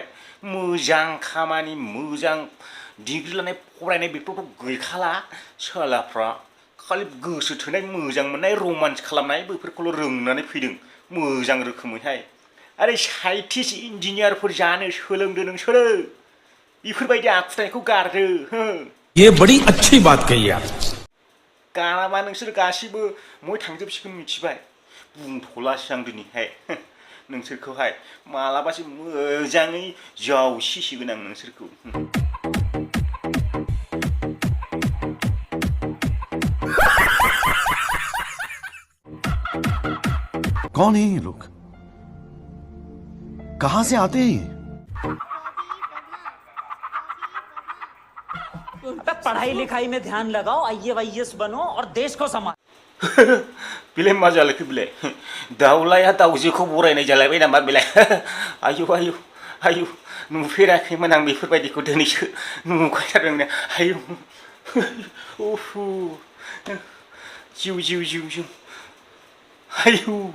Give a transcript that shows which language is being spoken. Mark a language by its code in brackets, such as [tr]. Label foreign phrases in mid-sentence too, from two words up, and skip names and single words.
[brx] मोजां खामानि, मोजां डिग्रि लानाय फरायनाय बेफोरथ' गैखाला। सालाफ्रा खालि गोसो थोनाय, मोजां मोननाय, रमान्स खालामनाय बेफोरखौल' रोंनानै फैदों मोजां रोखोमैहाय। आरो साइन्टिस्ट इन्जिनियारफोर जानो सोलोंदो नोंसोरो। बेफोरबायदि आखुथायखौ गारदो। [hi] ये बड़ी अच्छी बात कही आप। [brx] गाराबा नोंसोर गासिबो मय थांजोबसिगोन मिथिबाय। बुंथ'लासै आं दिनैहाय नोंसोरखौहाय। मालाबासो मोजाङै जावसिसिगोन आं नोंसोरखौ। [hi] कौन है ये लोग? कहां से आते हैं ये? पढ़ाई लिखाई में ध्यान लगाओ, IAS बनो और देश को संभालो। [brx] बेलाय मा जालायखो बेलाय? दाउलाया दाउजोखौ बरायनाय जालायबाय नामा बेलाय? आयु नुफेराखैमोन आं बेफोरबायदिखौ दिनैसो नुखाथारदों। आयु जिउ आयु